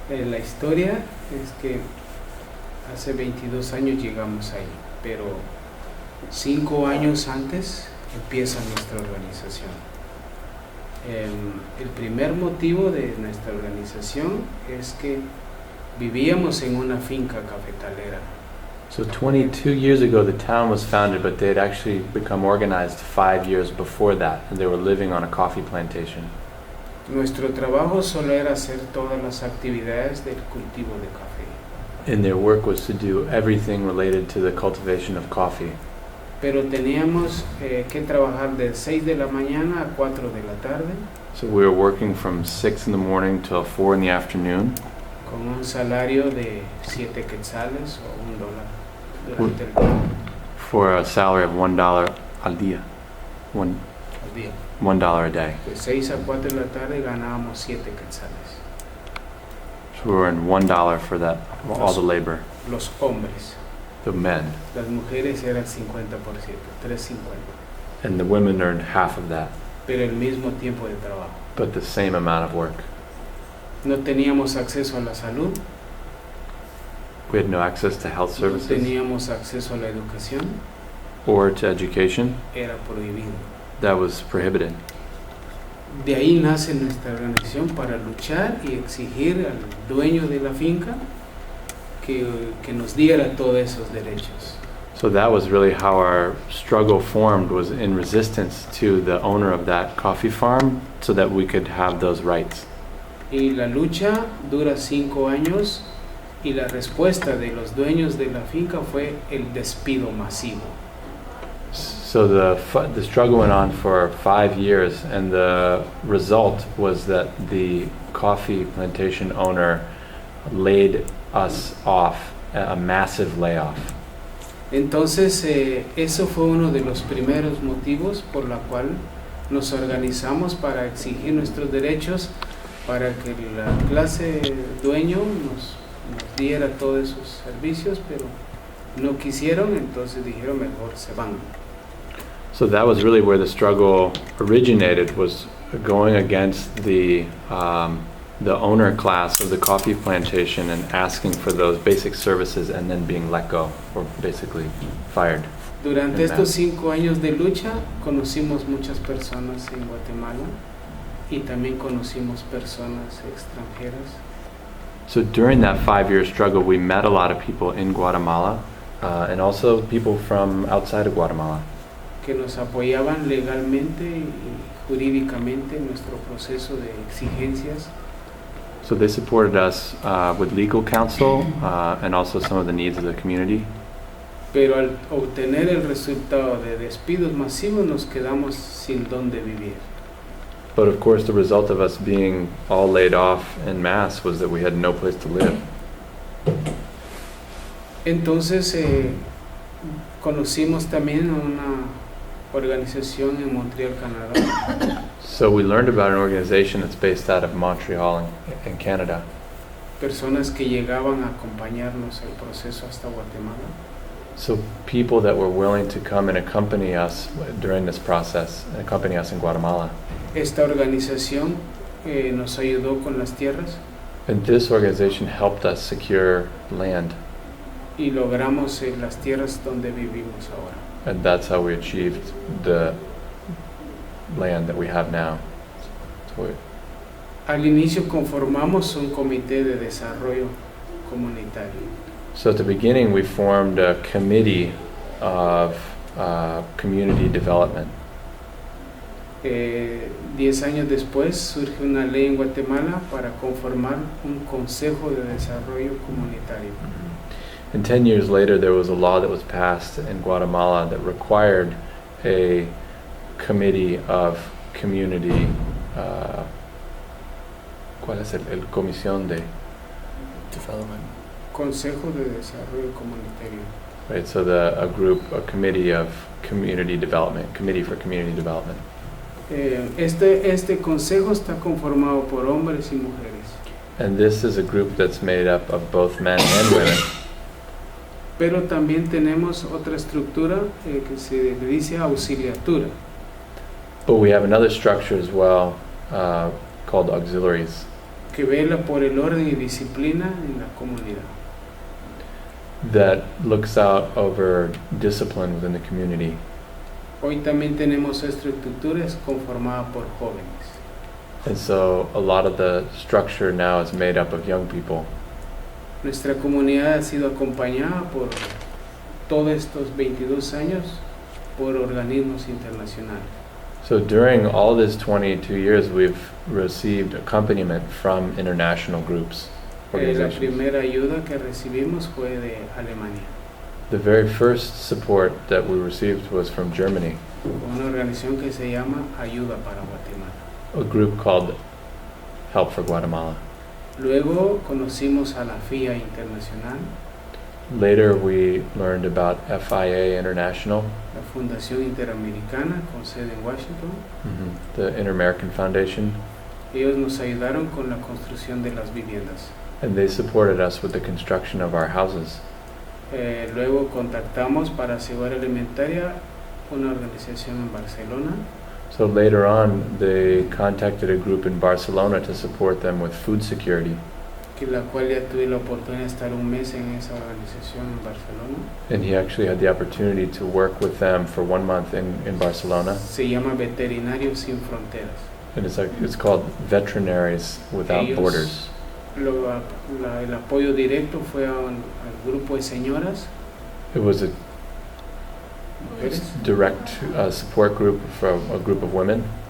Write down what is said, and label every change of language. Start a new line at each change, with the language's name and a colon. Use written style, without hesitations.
Spanish: La historia es que hace 22 años llegamos ahí, pero 5 años antes empieza nuestra organización. El primer motivo de nuestra organización es que vivíamos en una finca cafetalera.
English: So 22 years ago, the town was founded, but they had actually become organized 5 years before that, and they were living on a coffee plantation.
Spanish: Nuestro trabajo solo era hacer todas las actividades del cultivo de café.
English: And their work was to do everything related to the cultivation of coffee.
Spanish: Pero teníamos que trabajar de 6 de la mañana a 4 de la tarde
English: So we were working from 6 in the morning till 4 in the afternoon
Spanish: con un salario de 7 quetzales o $1 durante el día.
English: for a salary of $1
Spanish: al día. Al día.
English: $1 a day.
Spanish: De 6 a 4 de la tarde ganábamos 7 quetzales.
English: So we were in $1 for that, all the labor.
Spanish: Los hombres.
English: The men.
Spanish: Las mujeres eran 50%, 3.50.
English: And the women earned half of that,
Spanish: Pero el mismo tiempo de trabajo.
English: but the same amount of work.
Spanish: No teníamos acceso a la salud,
English: We had no access to health
Spanish: no
English: services
Spanish: teníamos acceso a la educación,
English: or to education.
Spanish: era prohibido.
English: That was prohibited.
Spanish: De ahí nace nuestra organización para luchar y exigir al dueño de la finca que nos diera todos esos derechos.
English: So that was really how our struggle formed, was in resistance to the owner of that coffee farm so that we could have those rights.
Spanish: Y la lucha dura 5 años y la respuesta de los dueños de la finca fue el despido masivo.
English: So the struggle went on for 5 years, and the result was that the coffee plantation owner laid us off, a massive layoff.
Spanish: Entonces, eso fue uno de los primeros motivos por la cual nos organizamos para exigir nuestros derechos, para que la clase dueño nos diera todos esos servicios, pero no quisieron, entonces dijeron mejor se van.
English: So that was really where the struggle originated, was going against the owner class of the coffee plantation and asking for those basic services and then being let go, or basically fired.
Spanish: Durante estos 5 años de lucha conocimos muchas personas en Guatemala y también conocimos personas extranjeras.
English: So during that 5-year struggle, we met a lot of people in Guatemala, and also people from outside of Guatemala,
Spanish: que nos apoyaban legalmente y jurídicamente en nuestro proceso de exigencias.
English: so they supported us with legal counsel and also some of the needs of the community.
Spanish: Pero al obtener el resultado de despidos masivos nos quedamos sin dónde vivir.
English: But of course, the result of us being all laid off en masse was that we had no place to live.
Spanish: Entonces conocimos también a una organización en Montreal, Canadá,
English: So we learned about an organization that's based out of Montreal in Canada.
Spanish: personas que llegaban a acompañarnos el proceso hasta Guatemala.
English: So people that were willing to come and accompany us during this process, accompany us in Guatemala.
Spanish: Esta organización nos ayudó con las tierras
English: And this organization helped us secure land.
Spanish: y logramos las tierras donde vivimos ahora.
English: and that's how we achieved the land that we have now. So
Spanish: Al inicio conformamos un comité de desarrollo comunitario.
English: at the beginning, we formed a committee of community development.
Spanish: 10 años después surge una ley en Guatemala para conformar un consejo de desarrollo comunitario.
English: And 10 years later, there was a law that was passed in Guatemala that required a committee of community.
Spanish: ¿Cuál es el comisión de?
English: Development.
Spanish: Consejo de desarrollo comunitario.
English: Right, so a committee of community development, committee for community development.
Spanish: Este consejo está conformado por hombres y mujeres,
English: And this is a group that's made up of both men and women.
Spanish: pero también tenemos otra estructura que se le dice auxiliatura,
English: But we have another structure as well called auxiliaries
Spanish: que vela por el orden y disciplina en la comunidad.
English: that looks out over discipline within the community.
Spanish: Hoy también tenemos esta estructura es conformada por jóvenes.
English: And so a lot of the structure now is made up of young people.
Spanish: Nuestra comunidad ha sido acompañada por todos estos 22 años por organismos internacionales.
English: So during all this 22 years, we've received accompaniment from international groups,
Spanish: La
English: organizations.
Spanish: primera ayuda que recibimos fue de Alemania,
English: The very first support that we received was from Germany,
Spanish: una organización que se llama Ayuda para Guatemala.
English: a group called Help for Guatemala.
Spanish: Luego conocimos a la FIA Internacional,
English: Later, we learned about FIA International,
Spanish: la Fundación Interamericana con sede en Washington.
English: the Inter-American Foundation,
Spanish: Ellos nos ayudaron con la construcción de las viviendas.
English: and they supported us with the construction of our houses.
Spanish: Luego contactamos para Seguridad Alimentaria una organización en Barcelona.
English: So later on, they contacted a group in Barcelona to support them with food security,
Spanish: que la cual ya tuve la oportunidad de estar un mes en esa organización en Barcelona.
English: and he actually had the opportunity to work with them for 1 month in Barcelona.
Spanish: Se llama Veterinarios Sin Fronteras.
English: And it's called Veterinaries Without
Spanish: Ellos-
English: Borders.
Spanish: El apoyo directo fue al grupo de señoras,
English: It was a
Spanish: mujeres,
English: direct support group from a group of women,